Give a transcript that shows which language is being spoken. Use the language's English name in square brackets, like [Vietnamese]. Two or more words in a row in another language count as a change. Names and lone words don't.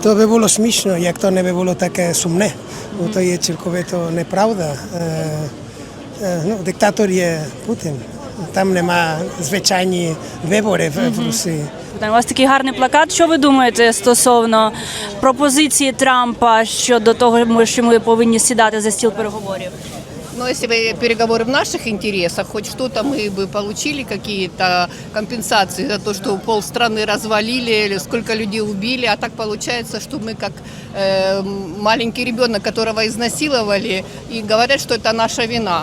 [Ukrainian] То би було смішно, як то не би було таке сумне, бо то є цілковито неправда. Диктатор є Путін. Там нема звичайні вибори в Росії. У вас такий гарний плакат. Що ви думаєте стосовно пропозиції Трампа щодо того, що ми повинні сідати за стіл переговорів? [Russian] Если бы переговоры в наших интересах, хоть что-то мы бы получили, какие-то компенсации за то, что полстраны развалили, или сколько людей убили, а так получается, что мы как маленький ребенок, которого изнасиловали, и говорят, что это наша вина.